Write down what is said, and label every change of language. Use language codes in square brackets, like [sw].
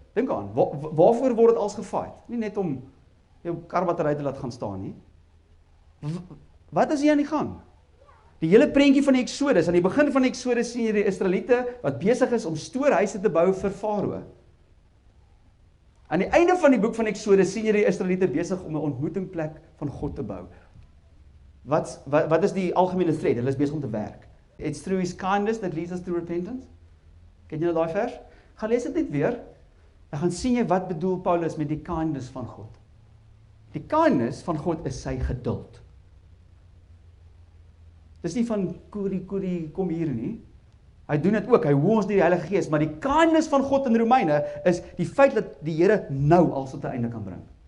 [af] Dink aan, waarvoor word dit als gefight? Nie net om jou karbattery te laat gaan staan nie. Wat is hier aan die gang? Die hele prentjie van die Eksodus, aan die begin van die Eksodus sien jy die Israeliete wat besig is om stoorhuise te bou vir Farao. Aan die einde van die boek van Eksodus sien jy die Israeliete besig om 'n ontmoetingplek van God te bou. Wat is die algemene thread? Hulle is besig om te werk. [en] It's through his kindness that leads us to repentance. [af] Ken jy daai vers? Gaan lees dit net weer. Dan gaan sien jy wat bedoel Paulus met die kindness van God. Die kindness van God is sy geduld. Dis nie van koerie, kom hier nie. Hy doen dit ook, hy hoe ons deur die Heilige Gees, maar die kindness van God in Romeine is die feit dat die Here nou al tot 'n einde kan bring.